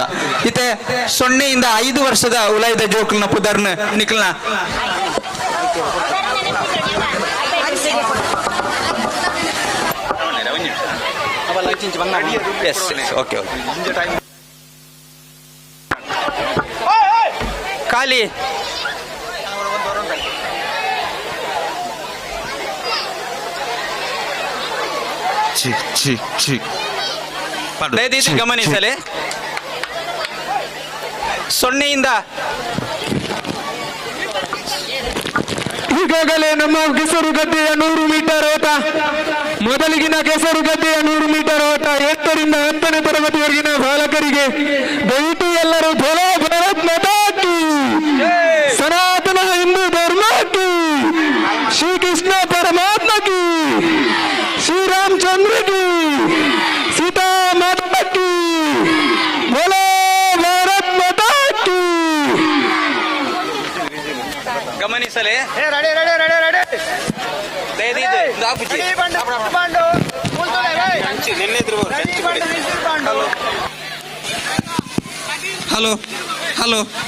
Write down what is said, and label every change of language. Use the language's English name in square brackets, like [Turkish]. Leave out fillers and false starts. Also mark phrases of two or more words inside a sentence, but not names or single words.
[Tulu] ಇತ್ತೆ 0ಯಿಂದ 5 ವರ್ಷದ ಉಲಾಯ್ದ ಜೋಕುಲ್ನ ಪುದರ್ನ ನಿಕ್ಲನ ಖಾಲಿ ದಯವಿಟ್ಟು ಗಮನಿಸಲಿ. [Kannada] 0ಯಿಂದ ಈಗಾಗಲೇ ನಮ್ಮ ಕೆಸರು ಗದ್ದೆಯ 100 ಮೀಟರ್ ಓಟ ಮೊದಲಿಗಿನ ಕೆಸರು ಗದ್ದೆಯ 100 ಮೀಟರ್ ಓಟ 8ರಿಂದ 10ನೇ ತರಗತಿವರೆಗಿನ ಬಾಲಕರಿಗೆ ದಯವಿಟ್ಟು ಎಲ್ಲರೂ [Hindi] बोलो भारत माता की, सनातन हिंदू धर्म की, श्री कृष्ण परमात्मा की, श्री रामचंद्र की, सीता माता की, बोलो भारत माता की. [Kannada] ಗಮನಿಸಲೇ ಹಲೋ ಹಲೋ